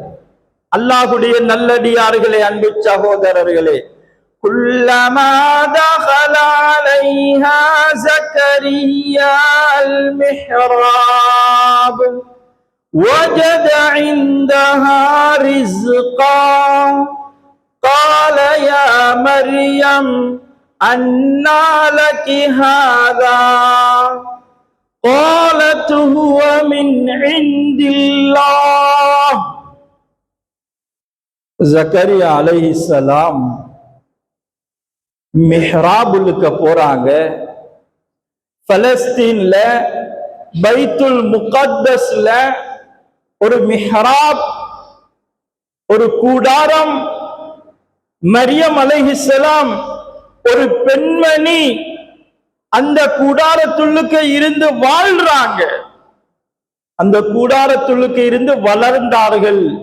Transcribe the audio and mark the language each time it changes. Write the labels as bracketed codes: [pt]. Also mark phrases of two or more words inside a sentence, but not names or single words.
[ta] அல்லாஹ்வுடைய நல்லடியார்களே, அன்பு சகோதரர்களே, [ar] كلما دخل عليها زكريا المحراب وجد عندها رزقا قال يا مريم أنى لك هذا قالت هو من عند الله. [ta] ஜக்கரியா அலைஹிஸ்ஸலாம் மிஹ்ராபுலுக்கு போறாங்க. பலஸ்தீன்ல பைத்துல் முகத்தஸ்ல ஒரு மிஹ்ராப், ஒரு கூடாரம், மரியம் அலைஹிஸ்ஸலாம் ஒரு பெண்மணி அந்த கூடாரத்துள்ளுக்கு இருந்து வாழ்றாங்க, அந்த கூடாரத்துள்ளுக்கு இருந்து வளர்ந்தார்கள்.